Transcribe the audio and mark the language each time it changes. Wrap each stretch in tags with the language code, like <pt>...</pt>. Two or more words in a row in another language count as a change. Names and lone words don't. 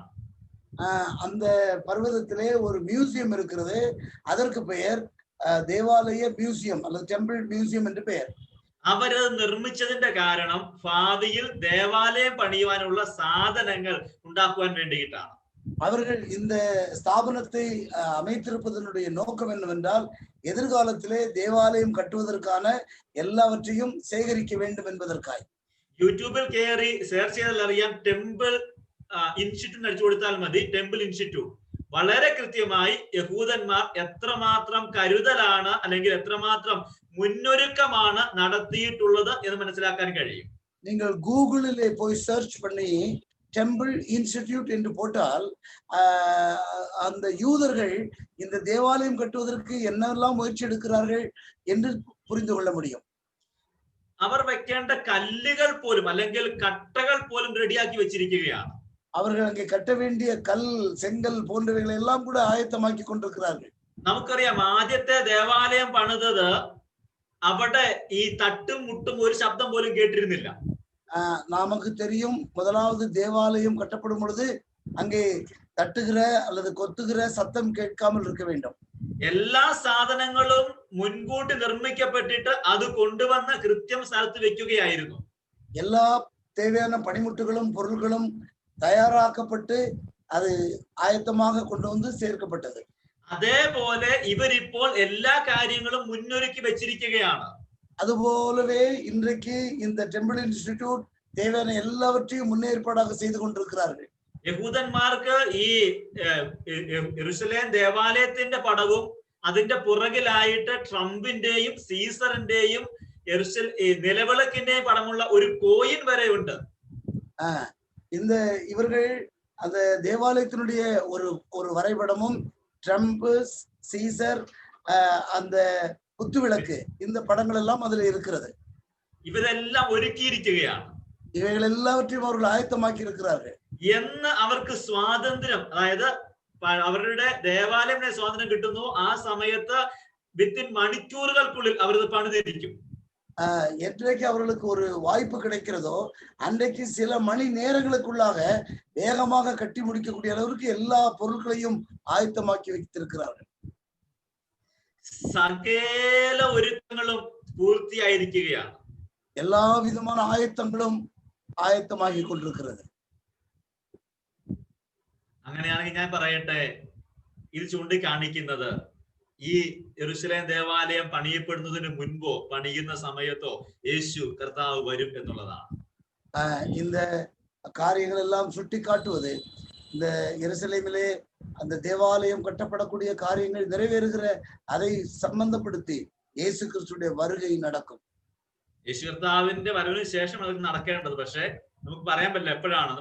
<ta>அந்த பர்வதத்திலே ஒரு மியூசியம் இருக்கிறது, அதற்கு பெயர் தேவாலய மியூசியம் அல்லது டெம்பிள் மியூசியம் என்று பெயர்.</ta> <ml>അവരത് നിർമ്മിച്ചതിന്റെ കാരണം ഭാവിയിൽ ദേവാലയം പണിയുവാനുള്ള സാധനങ്ങൾ ഉണ്ടാക്കുവാൻ വേണ്ടിയിട്ടാണ്.</ml> <ta>அவர்கள் இந்த ஸ்தாபனத்தை அமைத்திருப்பதனுடைய நோக்கம் என்னவென்றால் எதிர்காலத்திலே தேவாலயம் கட்டுவதற்கான எல்லாவற்றையும் சேகரிக்க வேண்டும் என்பதற்காய்.</ta> <ml>യൂട്യൂബിൽ കയറി സെർച്ച് ചെയ്താൽ അറിയാം, ടെമ്പിൾ ഇൻസ്റ്റിറ്റ്യൂട്ട് അടിച്ചു കൊടുത്താൽ മതി. ടെമ്പിൾ ഇൻസ്റ്റിറ്റ്യൂട്ട് വളരെ കൃത്യമായി യഹൂദന്മാർ എത്രമാത്രം കരുതലാണ് അല്ലെങ്കിൽ എത്രമാത്രം മുന്നൊരുക്കമാണ് നടത്തിയിട്ടുള്ളത് എന്ന് മനസ്സിലാക്കാൻ കഴിയും.</ml> <ta>நீங்கள் கூகுளிலே போய் சர்ச் பண்ணி டெம்பிள் இன்ஸ்டிடியூட் என்று போட்டால் அந்த யூதர்கள் இந்த தேவாலயம் கட்டுவதற்கு என்னெல்லாம் முயற்சி எடுக்கிறார்கள் என்று புரிந்து கொள்ள முடியும்.</ta> <ml>വെക്കേണ്ട കല്ലുകൾ പോലും അല്ലെങ്കിൽ കട്ടകൾ പോലും റെഡിയാക്കി വെച്ചിരിക്കുകയാണ്.</ml> <ta>அவர்கள் அங்கே கட்ட வேண்டிய கல், செங்கல் போன்றவைகளை எல்லாம் கூட ஆயத்தமாக்கி கொண்டிருக்கிறார்கள்.</ta> <ml>നമുക്കറിയാം ആദ്യത്തെ ദേവാലയം പണിതത് അവിടെ ഈ തട്ടും മുട്ടും ഒരു ശബ്ദം പോലും കേട്ടിരുന്നില്ല.</ml> <ta>நமக்கு தெரியும், முதலாவது தேவாலயம் கட்டப்படும் பொழுது அங்கே தட்டுகிற அல்லது கொத்துகிற சத்தம் கேட்காமல் இருக்க வேண்டும்.</ta> <ml>എല്ലാ സാധനങ്ങളും മുൻകൂട്ടി നിർമ്മിക്കപ്പെട്ടിട്ട് അത് കൊണ്ടുവന്ന് കൃത്യം സ്ഥലത്ത് വെക്കുകയായിരുന്നു.</ml> <ta>எல்லா தேவையான பணிமுட்டுகளும் பொருட்களும் தயாராக்கப்பட்டு அது ஆயத்தமாக கொண்டு வந்து சேர்க்கப்பட்டது.</ta> <ml>അതേപോലെ ഇവരിപ്പോൾ എല്ലാ കാര്യങ്ങളും മുന്നൊരുക്കി വെച്ചിരിക്കുകയാണ്.</ml> <ta>அதுபோலவே இன்றைக்கு இந்த டெம்பிள் இன்ஸ்டிடியூட் தேவையான எல்லாவற்றையும் முன்னேற்பாடாக செய்து கொண்டிருக்கிறார்கள்.</ta> <ml>യഹൂദന്മാർക്ക് ഈ യെരൂശലേം ദേവാലയത്തിന്റെ പടവും അതിന്റെ പുറകിലായിട്ട് ട്രംപിന്റെയും സീസറിന്റെയും നിലവിളക്കിന്റെയും പടമുള്ള ഒരു കോയിൻ വരെ ഉണ്ട്.</ml> <ta>இந்த இவர்கள் அந்த தேவாலயத்தினுடைய ஒரு வரைபடமும் ட்ரம்ப், சீசர், அந்த குத்துவிளக்கு, இந்த படங்கள் எல்லாம் அதுல இருக்கிறது.</ta> <ml>ഇവരെല്ലാം ഒരുക്കിയിരിക്കുകയാണ്.</ml> <ta>ഇവകൾ എല്ലാവற்றையும் அவர்கள் ஆயத்தமாக்கி இருக்கிறார்கள்.</ta> <ml>എന്ന് അവർക്ക് സ്വാതന്ത്ര്യം, അതായത് അവരുടെ ദേവാലയം സ്വാതന്ത്ര്യം കിട്ടുന്നു, ആ സമയത്ത് വിത്തിൻ മണിക്കൂറുകൾക്കുള്ളിൽ അവർ പണിതിരിക്കും.</ml> <ta>என்றைக்கு அவர்களுக்கு ஒரு வாய்ப்பு கிடைக்கிறதோ அன்றைக்கு சில மணி நேரங்களுக்குள்ளாக வேகமாக கட்டி முடிக்கக்கூடிய அளவிற்கு எல்லா பொருட்களையும் ஆயத்தமாக்கி வைத்திருக்கிறார்கள்.</ta> <ml>സകല ഒരുക്കങ്ങളും പൂർത്തിയായിരിക്കുകയാണ്.</ml> <ta>எல்லா விதமான ஆயத்தங்களும் ஆயத்தமாகி கொண்டிருக்கிறது.</ta> <ml>അങ്ങനെയാണെങ്കിൽ ഞാൻ പറയട്ടെ, ഇത് ചൂണ്ടിക്കാണിക്കുന്നത് ഈ യെരൂശലേം ദേവാലയം പണിയപ്പെടുന്നതിന് മുൻപോ പണിയുന്ന സമയത്തോ യേശു കർത്താവ് വരും എന്നുള്ളതാണ്.</ml> <ta>இந்த காரியங்கள் எல்லாம் சுட்டி காட்டுவது இந்த எருசலேமிலே அந்த தேவாலயம் கட்டப்படக்கூடிய காரியங்கள் நிறைவேறுகிற அதை சம்பந்தப்படுத்தி இயேசு கிறிஸ்துடைய வருகை நடக்கும்.</ta> <ml>യേശു കർത്താവിന്റെ വരവിന് ശേഷം അത് നടക്കേണ്ടത്, പക്ഷെ നമുക്ക് പറയാൻ പറ്റില്ല എപ്പോഴാണെന്ന്.</ml>